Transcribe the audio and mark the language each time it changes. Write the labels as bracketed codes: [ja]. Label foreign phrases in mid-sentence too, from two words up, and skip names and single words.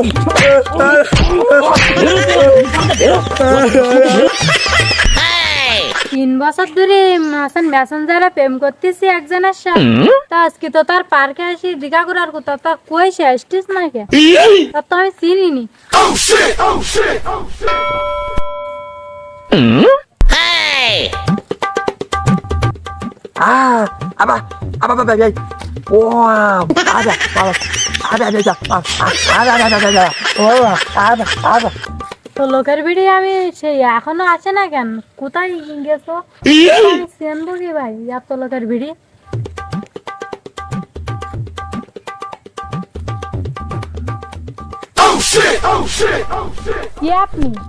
[bn] তিন বছর ধরে হাসান মেসেঞ্জারে প্রেম করতেছি একজনের সাথে তা আজকে তো তার পার্কে আসি দেখা করার কথা তা কই সে আসতিস না কে তা তো আমি চিনিনি [ms] Apa? Apa apa apa? Wow, ada. Ada. [bn] তো লোকের ভিড়ে আমি সেই এখনো আসে না কেন কোথায় গেছো আমি চেনবো কি ভাই এত লোকের ভিড়ে কি আপনি